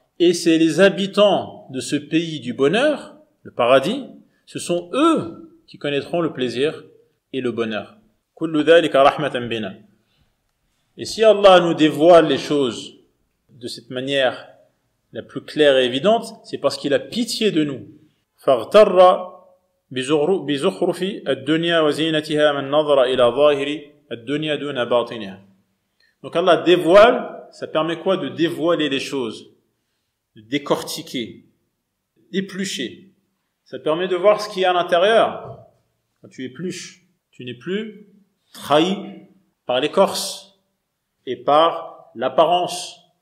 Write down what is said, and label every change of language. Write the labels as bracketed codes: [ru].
[fr] Et c'est les habitants de ce pays du bonheur, le paradis, ce sont eux qui connaîtront le plaisir et le bonheur. [ar] Kullu dhalika rahmatan bina. [fr] Et si Allah nous dévoile les choses de cette manière la plus claire et évidente, c'est parce qu'il a pitié de nous. [ar] فاغتر بزخرف الدنيا وزينتها من نظر إلى ظاهر الدنيا دون باطنها. [fr] Donc Allah dévoile, ça permet quoi? De dévoiler les choses, de décortiquer, d'éplucher. Ça permet de voir ce qu'il y a à l'intérieur. Quand tu épluches, tu n'es plus trahi par l'écorce et par l'apparence.